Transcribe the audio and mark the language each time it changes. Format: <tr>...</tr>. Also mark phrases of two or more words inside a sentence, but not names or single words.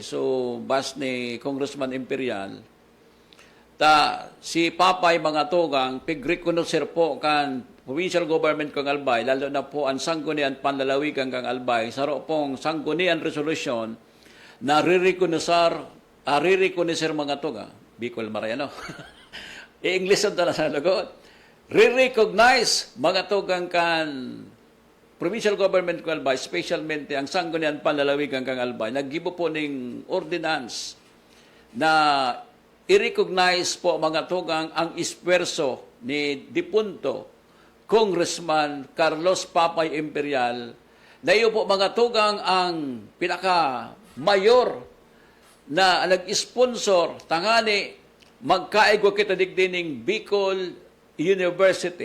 <bik>So, bus ni Congressman Imperial. Si Papay mga tugang, pig-reconocer po kan provincial government kang Albay, lalo na po ang sanggunian panlalawigan kang Albay, saro pong sanggunian resolution na re-reconocer mga tugang. Bicol Mariano. I-English ang tala sa lagot. Re-recognize mga tugang kan provincial government kang Albay, specialmente ang sanggunian panlalawigan kang Albay, naggibo po ng ordinance na i-recognize po mga tugang ang ispuwerso ni dipunto Congressman Carlos Papay Imperial na iyo po mga tugang ang pinaka-mayor na nag-sponsor tangani magkaigwa kita digdining Bicol University.</bik>